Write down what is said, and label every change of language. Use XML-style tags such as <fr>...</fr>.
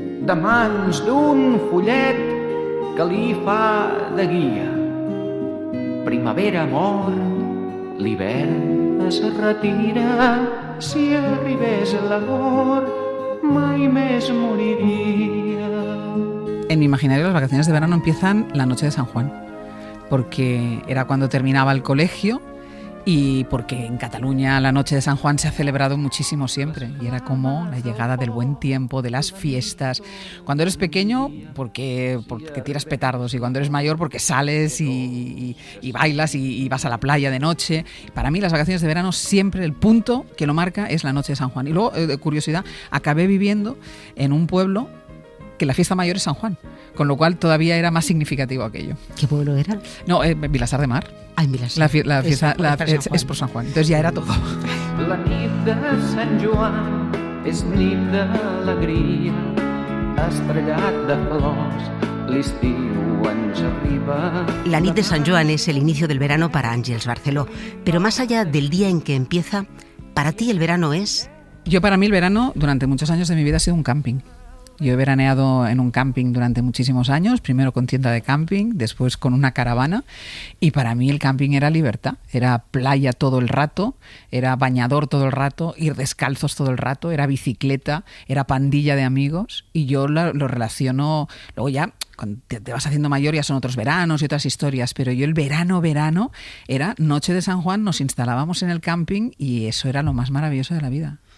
<ca>De mans d'un follet que li fa de guia, primavera mor, l'hivern es retira. Si arribés l'amor, mai més moriria.</ca> <es>En mi imaginario las vacaciones de verano empiezan la noche de San Juan, porque era cuando terminaba el colegio y porque en Cataluña la noche de San Juan se ha celebrado muchísimo siempre y era como la llegada del buen tiempo, de las fiestas. Cuando eres pequeño porque tiras petardos y cuando eres mayor porque sales y bailas y vas a la playa de noche. Para mí las vacaciones de verano siempre el punto que lo marca es la noche de San Juan. Y luego, de curiosidad, acabé viviendo en un pueblo que la fiesta mayor es San Juan, con lo cual todavía era más significativo aquello. ¿Qué pueblo era? No, Vilassar de Mar. Ay, Vilassar. La fiesta es por San Juan, entonces ya era todo.</es> <ca>La nit de Sant Joan és nit d'alegria, estrellat de flors, l'estiu ens arriba.</ca> <es>La nit de Sant Joan es el inicio del verano para Àngels Barceló, pero más allá del día en que empieza, ¿para ti el verano es? Para mí el verano, durante muchos años de mi vida, ha sido un camping. Yo he veraneado en un camping durante muchísimos años, primero con tienda de camping, después con una caravana, y para mí el camping era libertad, era playa todo el rato, era bañador todo el rato, ir descalzos todo el rato, era bicicleta, era pandilla de amigos, y yo lo relaciono, luego ya cuando te vas haciendo mayor ya son otros veranos y otras historias, pero yo el verano era noche de San Juan, nos instalábamos en el camping y eso era lo más maravilloso de la vida.</es>